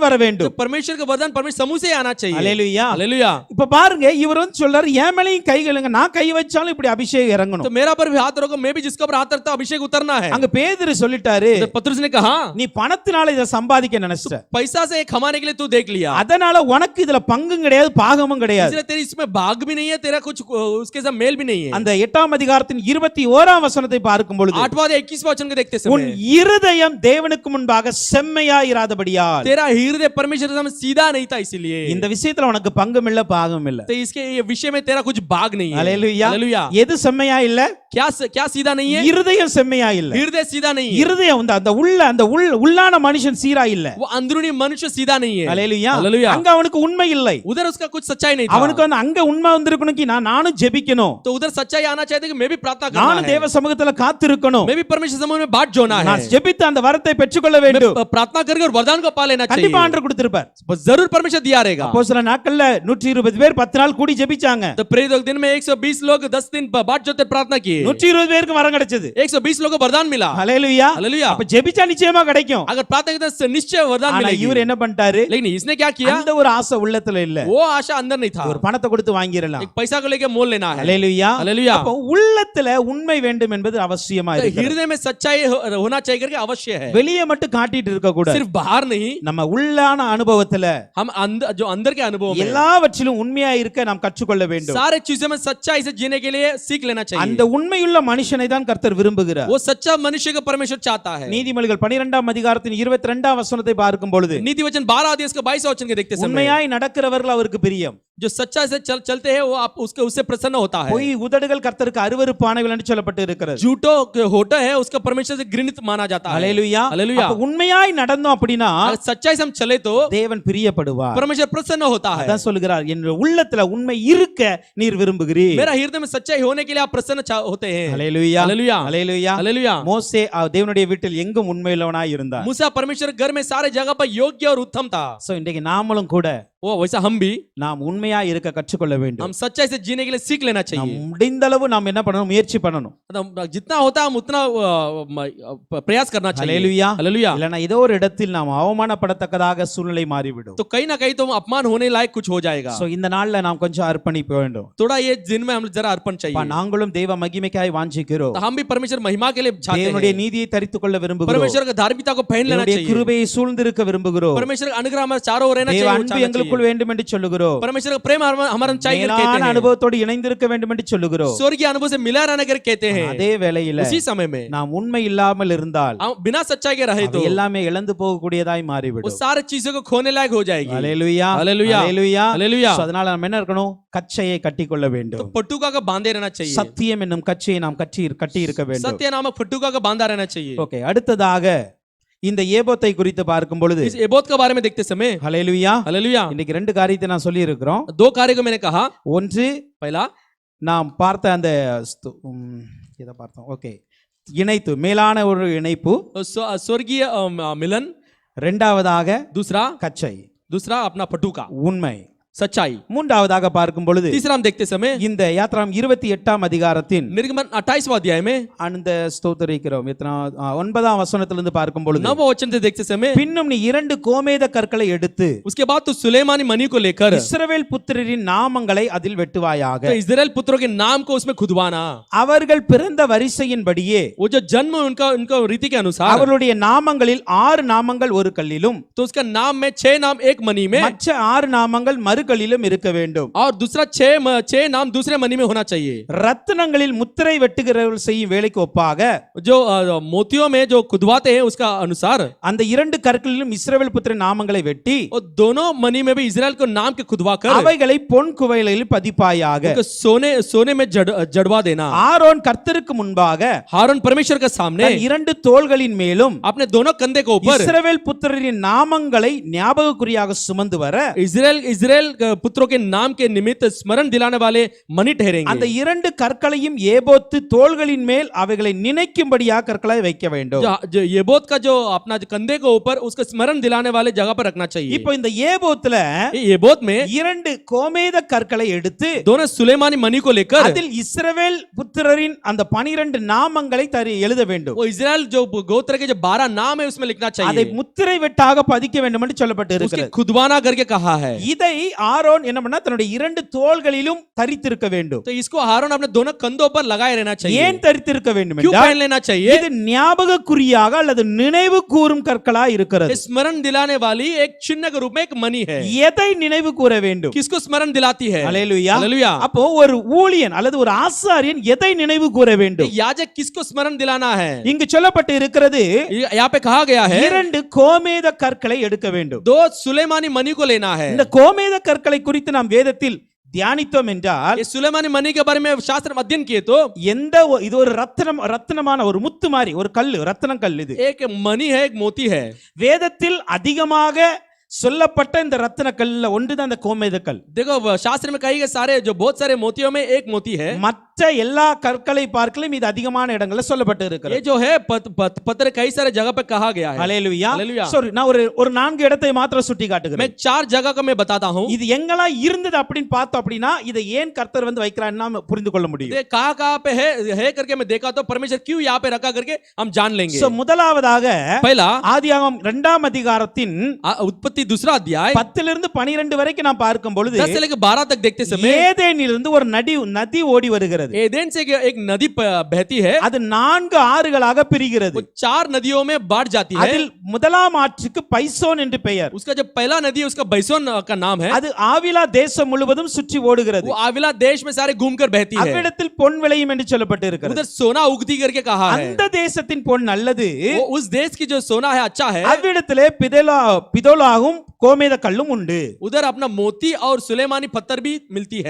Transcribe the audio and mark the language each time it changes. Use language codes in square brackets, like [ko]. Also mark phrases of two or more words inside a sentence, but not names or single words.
[hi] परमेश्वर का वरदान परमेश्वर समूह से आना चाहिए। [ta] அல்லேலூயா. [hi] हालेलुया। [ta] இப்ப பாருங்க இவர் வந்து சொல்றாரு என் மேலயும் கைகளுங்க நான் கை வச்சாலும் இப்படி அபிஷேகம் [hi] तो [ta] இறங்கணும். [hi] मेरा पर भी हाथ रखो, मैं भी जिसका पर हाथ रखता अभिषेक उतरना है। [ta] அங்க பேதுரு சொல்லிட்டாரு [hi] तो पतरस ने कहा [ta] நீ பணத்தினால இத சம்பாதிக்க நினைச்சிட்ட, [hi] पैसा से कमाने के लिए तू देख लिया, [ta] அதனால உனக்கு இதுல பங்கும் கிடையாது பாகமும் கிடையாது. [hi] इसलिए तेरी इसमें भाग भी नहीं है, तेरा कुछ उसके साथ मेल भी नहीं है। [ta] அந்த 8ஆம் அதிகாரத்தின் 21ஆம் வசனத்தை பார்க்கும் பொழுது [hi] 8वां 21वां वचन को देखते [ta] உன் [hi] समय [ta] இருதயம் தேவனுக்கு முன்பாக செம்மையாயிராதபடியால் [hi] तेरा हृदय परमेश्वर के सामने सीधा नहीं था, इसीलिए [ta] இந்த விஷயத்துல உனக்கு பங்கும் இல்ல பாகமும் இல்ல. [hi] तो इसके ये विषय में तेरा कुछ भाग नहीं है। [ta] அல்லேலூயா. [hi] हालेलुया। [ta] எது செம்மையா இல்ல? [hi] क्या सीधा नहीं है? [ta] இருதயம் செம்மையா இல்ல. [hi] हृदय सीधा नहीं है, [ta] இருதயம் அந்த உள்ளான மனுஷன் சீரா இல்ல. [hi] वो अंदरूनी मनुष्य सीधा नहीं है। [ta] அல்லேலூயா. [hi] हालेलुया। [ta] அங்க அவனுக்கு உண்மை இல்லை. [hi] उधर उसका कुछ सच्चाई नहीं था, [ta] அவனுக்கு வந்து அங்க உண்மை வந்திருக்கணும் कि நானும் ஜெபிக்கணும், [hi] तो उधर सच्चाई आना चाहिए कि मैं भी प्रार्थना करना [ta] நானும் [hi] है, [ta] தேவ சமூகத்துல காத்திருக்கணும், [hi] मैं भी परमेश्वर समूह में बात जोना है, [ta] நான் ஜெபித்து அந்த வரத்தை பெற்றுக்கொள்ள வேண்டும். [hi] मैं प्रार्थना करके और वरदान को पा लेना चाहिए। [ta] கண்டிப்பா ஆண்டவர் கொடுத்திருப்பார். [hi] बस जरूर परमेश्वर दिया रहेगा। [ta] அப்போஸ்தல நாட்கள்ல 120 பேர் 10 நாள் கூடி ஜெபிச்சாங்க. [hi] तो प्रेरित दिन में 120 लोग 10 दिन बात जोते प्रार्थना किए, [ta] 120 பேருக்கு வரம் கிடைச்சது. [hi] 120 लोगों को वरदान मिला। [ta] ஹalleluya. [hi] हालेलुया। [ta] அப்ப ஜெபிச்சா நிச்சயமா கிடைக்கும். [hi] अगर प्रार्थना करते हैं निश्चय वरदान [ta] ஆனா [hi] मिलेगी। [ta] இவர் என்ன பண்ணிட்டாரு? [hi] लेकिन इसने क्या किया? [ta] அந்த ஒரு ஆசை உள்ளத்துல இல்ல. [hi] वो आशा अंदर नहीं था, [ta] ஒரு பணத்தை கொடுத்து வாங்கிரலாம். [hi] एक पैसा को लेके मोल लेना है। [ta] ஹalleluya. [hi] हालेलुया। [ta] அப்ப உள்ளத்துல உண்மை வேண்டும் என்பது அவசியமா [hi] तो [ta] இருக்கு. [hi] हृदय में सच्चाई होना चाहिए करके अवश्य है, [ta] வெளியே மட்டும் காட்டிட்டு இருக்க கூடாது. [hi] सिर्फ बाहर नहीं, [ta] நம்ம உள்ளான அனுபவத்துல [hi] हम अंदर जो अंदर के अनुभव में [ta] எல்லாவற்றிலும் உண்மையா இருக்க நாம் கற்றுக்கொள்ள வேண்டும். [hi] सारे चीजों में सच्चाई से जीने के लिए सीख लेना चाहिए। [ta] அந்த உண்மையுள்ள மனுஷனை தான் கர்த்தர் விரும்புகிறார். [hi] वो सच्चा मनुष्य को परमेश्वर चाहता है। [ta] நீதிமொழிகள் 12ஆம் அதிகாரத்தின் 22ஆம் வசனத்தை பார்க்கும் பொழுது [hi] नीति वचन 12 अध्याय इसका 22 वचन के देखते समय [ta] உண்மையாய் நடக்கிறவர்கள் அவருக்கு பிரியம், [hi] जो सच्चाई से चलते हैं वो आप उससे प्रसन्न होता है। [ta] பொய் உதடுகள் கர்த்தருக்கு அருவருப்பானவைகள் என்று சொல்லப்பட்டு இருக்கிறது. [hi] झूठो होता है उसका परमेश्वर से घृणित माना जाता है। [ta] ஹalleluya. [hi] हालेलुया। [ta] அப்ப உண்மையாய் நடந்தோம் அப்படினா [hi] अगर सच्चाई से हम चले तो [ta] தேவன் பிரியப்படுவார். [hi] परमेश्वर प्रसन्न होता है। [ta] அதான் சொல்கிறார், என் உள்ளத்துல உண்மை இருக்க நீர் விரும்புகிறீர். [hi] मेरा हृदय में सच्चाई होने के लिए आप प्रसन्न होते हैं। [ta] ஹalleluya. [hi] हालेलुया। [ta] ஹalleluya. [hi] हालेलुया। [ta] மோசே தேவனுடைய வீட்டில் எங்கும் உண்மையுள்ளவனாய் இருந்தார். [hi] मूसा परमेश्वर घर में सारे जगह पर योग्य और उत्तम था। [ta] சோ இன்றைக்கு நாமளும் கூட [hi] वो वैसा हम भी [ta] நாம் உண்மையா இருக்க கற்றுக்கொள்ள வேண்டும். [hi] हम सच्चाई से जीने के लिए सीख लेना [ta] நாம் [hi] चाहिए। [ta] முடிந்த அளவு நாம் என்ன பண்ணணும்? முயற்சி பண்ணணும். [hi] जितना होता है हम उतना प्रयास करना चाहिए। [ta] ஹalleluya. [hi] हालेलुया। [ta] இல்லனா ஏதோ ஒரு இடத்தில் நாம் அவமானப்படத்தக்கதாக சூழ்நிலை மாறிவிடும். [hi] तो कहीं ना कहीं तो अपमान होने लायक कुछ हो जाएगा। [ta] சோ இந்த நாள்ல நாம் கொஞ்சம் அர்ப்பணிக்க வேண்டும். [hi] थोड़ा ये दिन में हम जरा अर्पण चाहिए। [ta] நாங்களும் தேவ மகிமைக்காய் வாஞ்சிக்கிறோம். [hi] तो हम भी परमेश्वर महिमा के लिए चाहते [ta] தேவனுடைய [hi] हैं, [ta] நீதியை தரித்துக்கொள்ள விரும்புகிறோம். [hi] परमेश्वर का धार्मिकता को पहन लेना [ta] தேவனுடைய [hi] चाहिए, [ta] கிருபையை சூழ்ந்திருக்க விரும்புகிறோம். [hi] परमेश्वर का अनुग्रह हमारे चारों ओर रहना [ta] தேவ [hi] चाहिए, वो [ta] அன்பு [hi] चाहना [ta] எங்களுக்குள் [hi] चाहिए। [ta] வேண்டும் என்று சொல்லுகிறோம். [hi] परमेश्वर का प्रेम हमारा चाहिए करके [ta] மேலான [hi] कहते हैं, [ta] அனுபவத்தோடு இணைந்திருக்க வேண்டும் என்று சொல்லுகிறோம். [hi] स्वर्गीय अनुभव से मिला रहना करके कहते हैं। [ta] அதே வேளையில [hi] उसी समय में [ta] நாம் உண்மை இல்லாமல் இருந்தால் [hi] हम बिना सच्चाई के रहे तो [ta] அது எல்லாமே இழந்து போகக்கூடியதாய் [hi] वो [ta] மாறிவிடும். [hi] सारी चीजों को खोने लायक हो जाएगी। [ta] ஹalleluya. [hi] हालेलुया। [ta] ஹalleluya. [hi] हालेलुया। [ta] So, அதனால நாம் என்ன இருக்கணும்? கச்சையை கட்டிக்கொள்ள [hi] तो [ta] வேண்டும். [hi] पटुका का बांधे रहना चाहिए। [ta] சத்தியம் என்னும் கச்சையை நாம் கட்டி இருக்க வேண்டும். [hi] सत्य नामक पटुका का बांधा रहना चाहिए। [ta] ஓகே, அடுத்ததாக இந்த ஏபோத்தை குறித்து பார்க்கும் பொழுது [hi] इस एबोत के बारे में देखते समय [ta] ஹalleluya. [hi] हालेलुया, [ta] இன்னைக்கு ரெண்டு காரியத்தை நான் சொல்லி இருக்கிறோம். [hi] दो कार्य को मैंने कहा। [ta] ஒன்று [hi] पहला [ta] நாம் பார்த்த அந்த இதை பார்த்தோம். ஓகே, இணைப்பு, மேலான ஒரு இணைப்பு. [hi] स्वर्गीय मिलन, [ta] இரண்டாவதாக [hi] दूसरा अपना पटुका [ta] உண்மை, [hi] सच्चाई। [ta] மூன்றாவதாக பார்க்கும் பொழுது [hi] तीसरा हम देखते समय [ta] இந்த யாத்ராம் 28ஆம் அதிகாரத்தின் [hi] निर्गमन 28वां अध्याय में [ta] அந்த ஸ்தோத்திரிக்கிறோம் 9ஆம் வசனத்திலிருந்து பார்க்கும் பொழுது [hi] 9वां वचन से देखते समय [ta] பின்னும் நீ 2 கோமேத கற்களை எடுத்து [hi] उसके बाद तो सुलेमानी मणि को लेकर [ta] இஸ்ரவேல் புத்திரரின் நாமங்களை அதில் வெட்டுவாயாக. [hi] तो इस्राएल पुत्रों के नाम को उसमें खुदवाना। [ta] அவர்கள் பிறந்த வரிசையின்படியே [hi] वो जो जन्म उनका रीति के अनुसार [ta] அவர்களுடைய நாமங்களில் 6 நாமங்கள் ஒரு கல்லிலும் [hi] तो उसका नाम में 6 नाम एक मणि में [ta] மற்ற 6 நாமங்கள் மறுகல்லிலும் இருக்க வேண்டும். [hi] और दूसरा 6 नाम दूसरे मणि में होना चाहिए। [ta] ரத்தினங்களில் முத்திரை வெட்டுகிறவர்கள் செய்யும் வேலைக்கு ஒப்பாக [hi] जो मोतियों में जो खुदवाते हैं उसका अनुसार [ta] அந்த 2 கற்களிலும் இஸ்ரவேல் புத்திர நாமங்களை வெட்டி [hi] और दोनों मणि में भी इस्राएल को नाम के खुदवा कर [ta] அவைகளை பொன் குவைகளில் பதிப்பாயாக. [hi] सोने में जड़वा देना। [ta] ஆரோன் கர்த்தருக்கு முன்பாக [hi] हारून परमेश्वर के सामने [ta] தன் 2 தோள்களின் மேலும் [hi] अपने दोनों कंधे के ऊपर [ta] இஸ்ரவேல் புத்திரரின் நாமங்களை ஞாபகக்குறியாக சுமந்து வர [hi] इस्राएल पुत्रों के नाम के निमित्त स्मरण दिलाने वाले मणि [ta] அந்த [hi] ठहरेंगे। [ta] இரண்டு கற்களையும் ஏபோத்து தோள்களின் மேல் அவைகளை நினைக்கும்படியாக கற்களை வைக்க வேண்டும். [hi] जो येबोत का जो अपना जो कंधे के ऊपर उसका स्मरण दिलाने वाले जगह पर रखना चाहिए। [ta] இப்போ இந்த ஏபோத்துல [hi] येबोत में [ta] இரண்டு கோமேத கற்களை எடுத்து [hi] दोनों सुलेमानी मणि को लेकर [ta] அதில் இஸ்ரவேல் புத்திரரின் அந்த 12 நாமங்களை எழுத வேண்டும். [hi] वो इजराइल जो गोत्र के जो 12 नाम है उसमें लिखना [ta] அதை [hi] चाहिए। [ta] முத்திரை வெட்டாக பதிக்க வேண்டும் என்று சொல்லப்பட்டு [hi] उसके [ta] இருக்கிறது. [hi] खुदवाना करके कहा है। [ta] இதை ஆரோன் என்ன பண்ணா தன்னுடைய இரண்டு தோள்களிலும் தரித்திருக்க வேண்டும். [hi] तो इसको हारून अपने दोनों कंधों पर लगाए रहना चाहिए। [ta] ஏன் தரித்திருக்க வேண்டும் [hi] क्यों [ta] என்றால் [hi] पहन लेना चाहिए? [ta] இது ஞாபக குறியாக அல்லது நினைவு கூறும் கற்களா இருக்கிறது. [hi] स्मरण दिलाने वाली एक चिन्ह के रूप में एक मणि है। [ta] எதை நினைவு கூற வேண்டும்? [hi] किसको स्मरण दिलाती है? [ta] அல்லேலூயா. [hi] हालेलुया। [ta] அப்போ ஒரு ஊழியன் அல்லது ஒரு ஆசாரியன் எதை நினைவு கூற வேண்டும்? [hi] याजक किसको स्मरण दिलाना है? [ta] இங்கு சொல்லப்பட்டு இருக்கிறது [hi] यहाँ पे कहा गया है [ta] இரண்டு கோமேத கற்களை எடுக்க வேண்டும். [hi] दो सुलेमानी मणि को लेना है। [ta] இந்த கோமேத கற்களை குறித்து நாம் வேதத்தில் தியானித்தோம் என்றால் [hi] ये सुलेमानी मणि के बारे में शास्त्र में अध्ययन किए तो [ta] இது ஒரு ரத்தினமான ஒரு முத்து மாதிரி ஒரு கல்லு, ரத்தினம் கல். இது [hi] एक मणि है, एक मोती है। [ta] வேதத்தில் அதிகமாக சொல்லப்பட்ட இந்த ரத்தின கல்ல ஒன்றுதான் அந்த கோமேத கல். [hi] देखो शास्त्र में कही गए सारे जो बहुत सारे मोतियों में एक मोती है। [ta] மற்ற எல்லா கற்களை பார்க்கலும் இது அதிகமான இடங்கள்ல சொல்லப்பட்டு [hi] ये [ta] இருக்கிறது. [hi] जो है पत्र कई सारे जगह पे कहा गया है। [ta] ஹல்லேலூயா. [hi] हालेलुया। [ta] சரி, நான் ஒரு 4 இடத்தை மாத்திரம் சுட்டி [hi] मैं [ta] காட்டுகிறேன். [hi] 4 जगह का मैं बताता हूँ। [ta] இது எங்கெல்லாம் இருந்தது அப்படின்னு பார்த்தோம் அப்படின்னா இதை ஏன் கர்த்தர் வந்து வைக்கிறான்னு நாம புரிந்து கொள்ள முடியும். [hi] ये कहाँ पे है करके मैं देखा तो परमेश्वर क्यों यहाँ पे रखा करके हम जान लेंगे। [ta] சோ முதலாவதாக [hi] पहला [ta] ஆதியாகமம் 2ஆம் அதிகாரத்தின் [hi] उत्पत्ति दूसरा अध्याय [ta] 10 12 வரைக்கும் நான் பார்க்கும் பொழுது [hi] 10 से लेकर 12 तक देखते समय [ta] ஏதேனிலிருந்து ஒரு நதி ஓடி வருகிறது. [hi] एदेन से एक नदी बहती है। [ta] அது 4 ஆறுகளாக பிரிகிறது. [hi] वो 4 नदियों में बांट जाती है। [ta] அதில் முதலாம் ஆற்றுக்கு பைசோன் என்று பெயர். [hi] उसका जो पहला नदी है उसका बैसोन का नाम है। [ta] அது ஆவிலா தேசம் முழுவதும் சுற்றி ஓடுகிறது. [hi] वो आविला देश में सारे घूमकर बहती है। [ta] அவ்விடத்தில் பொன் விளையும் என்று சொல்லப்பட்டு இருக்கிறது. [hi] उधर सोना उगती करके कहा है। [ta] அந்த தேசத்தின் பொன் நல்லது. [hi] वो उस देश की जो सोना है अच्छा है। [ta] அவ்விடத்திலே பிதோலாகும் கோமேத கல்லும் உண்டு. [hi] उधर अपना मोती और सुलेमानी पत्थर भी मिलती है।